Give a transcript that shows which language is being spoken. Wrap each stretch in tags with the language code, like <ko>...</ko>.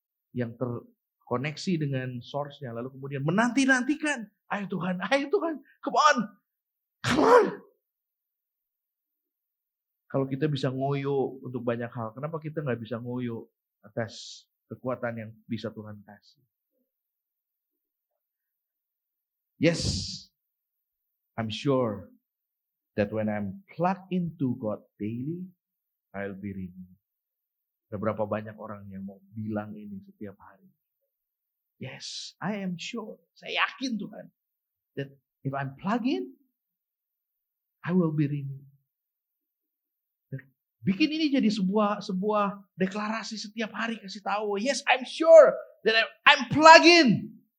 <id>Yang terkoneksi dengan source-nya, lalu kemudian menanti-nantikan. Ayo Tuhan,</id> <en>come on.</en> <id>Kalau kita bisa ngoyo untuk banyak hal, kenapa kita nggak bisa ngoyo atas kekuatan yang bisa Tuhan kasih?</id> <en>Yes, I'm sure that when I'm plugged into God daily, I'll be renewed.</en> <id>Ada berapa banyak orang yang mau bilang ini setiap hari?</id> <en>Yes, I am sure.</en> <id>Saya yakin Tuhan,</id> <en>that if I'm plugged in, I will be renewed.</en> <id>Bikin ini jadi sebuah deklarasi setiap hari, kasih tahu,</id> <en>yes, I'm sure that I'm plugged in.</en>